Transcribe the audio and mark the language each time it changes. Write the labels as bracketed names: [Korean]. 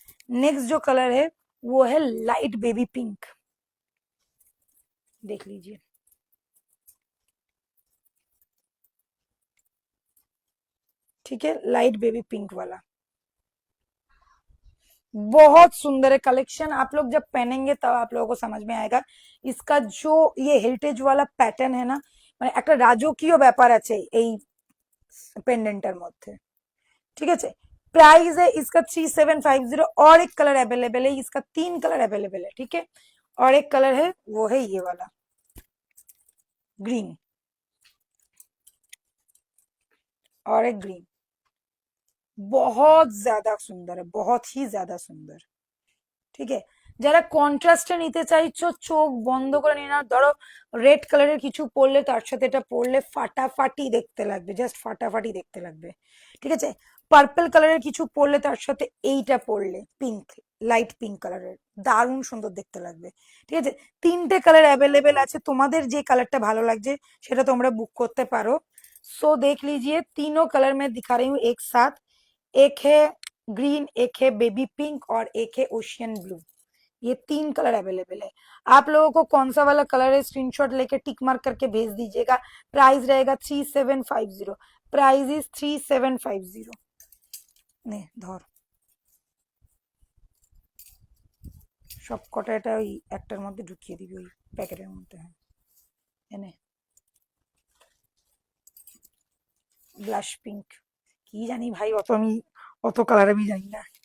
[Hindi] Next जो colour है वो है लाइट बेबी पिंक, देख लीजिए। ठीक है, लाइट बेबी पिंक वाला बहुत सुंदर है कलेक्शन। आप लोग जब पहनेंगे तब आप लोगों को समझ में आएगा। इसका जो ये हेरिटेज वाला पैटर्न है [Bangla] না, মানে একটা রাজকীয় ব্যাপার আছে এই পেন্ডেন্টের মধ্যে, ঠিক আছে। [Hindi] प्राइस है इसका 3750। और एक कलर अवेलेबल है, इसका 3 कलर अवेलेबल है, ठीक है। और एक कलर है वो है ये वाला ग्रीन, और एक ग्रीन। बहुत ज्यादा सुंदर है, बहुत ही ज्यादा सुंदर, ठीक है। [Bangla] যারা কন্ট্রাস্টে নিতে চাইছো চোখ বন্ধ করে নিয়ে নাও, ধরো রেড কালারের কিছু পরলে তার সাথে এটা পরলে ফাটাফাটি দেখতে লাগবে, জাস্ট ফাটাফাটি দেখতে লাগবে, ঠিক আছে। পার্পল কালারের কিছু পরলে তার সাথে এইটা পরলে পিঙ্ক, লাইট পিঙ্ক কালারের, দারুণ সুন্দর দেখতে লাগবে, ঠিক আছে। তিনটে কালার অ্যাভেলেবেল আছে, তোমাদের যে কালারটা ভালো লাগছে সেটা তোমরা बुक করতে पारो। [Hindi] सो देख लीजिए तीनों कलर मैं दिखा रही हूँ एक साथ। एक है ग्रीन, एक है बेबी पिंक और एक है ओशियन ब्लू। ये तीन कलर अवेलेबल है। आप लोगों को कौन सा वाला कलर है स्क्रीनशॉट लेके टिक मार्क करके भेज दीजिएगा। प्राइस रहेगा 3750। Price is 3750। [Bangla] ने धर সব কটা এটা ওই একটার মধ্যে ঢুকিয়ে দিবি, ওই প্যাকেটের মধ্যে। হ্যাঁ এনে ব্লাশ পিঙ্ক, কি জানি ভাই, অত আমি অত কালার আমি জানি না।